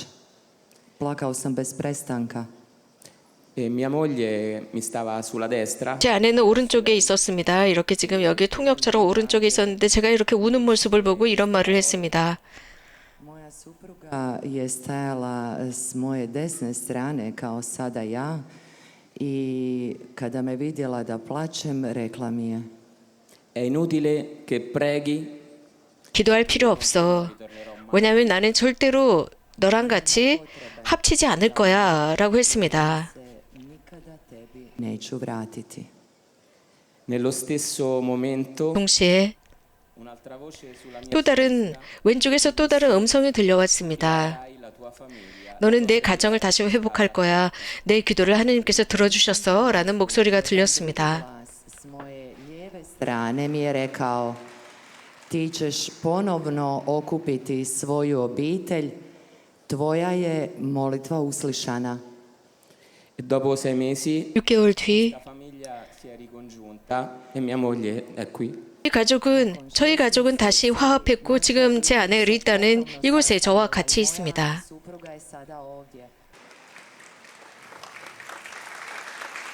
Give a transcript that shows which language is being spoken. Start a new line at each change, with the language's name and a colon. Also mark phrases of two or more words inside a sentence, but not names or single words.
Croatian: Plakao sam bez prestanka.
Italian: e mia moglie mi stava sulla destra
Korean: 제 아내는 오른쪽에 있었습니다. 이렇게 지금 여기 통역처럼 오른쪽에 있었는데 제가 이렇게 우는 모습을 보고 이런 말을 했습니다.
Croatian: Moja supruga je stajala s moje desne strane kao sada ja i kada me vidjela da plačem, rekla mi je:
Italian: è inutile che preghi
Korean: 기도할 필요 없어. 왜냐하면 나는 절대로 너랑 같이 합치지 않을 거야 라고 했습니다.
Croatian: se nikada tebi neću vratiti.
Italian: nello stesso momento
Korean: 동시에
Italian: un'altra voce sulla mia
Korean: 또 다른 왼쪽에서 또 다른 음성이 들려왔습니다.
Italian: hai la tua famiglia
Korean: 너는 내 가정을 다시 회복할 거야. 내 기도를 하나님께서 들어주셨어 라는 목소리가 들렸습니다.
Croatian: Glas s moje lijeve strane mi je rekao: ti ćeš ponovno okupiti svoju obitelj, tvoja je molitva uslišana.
Italian: e dopo 6 mesi
Korean: 6개월 뒤
Italian: la famiglia si è ricongiunta e mia moglie è qui
Korean: 저희 가족은 다시 화합했고 지금 제 아내 리타는 이곳에 저와 같이 있습니다.
Croatian: Supruga je sada ovdje.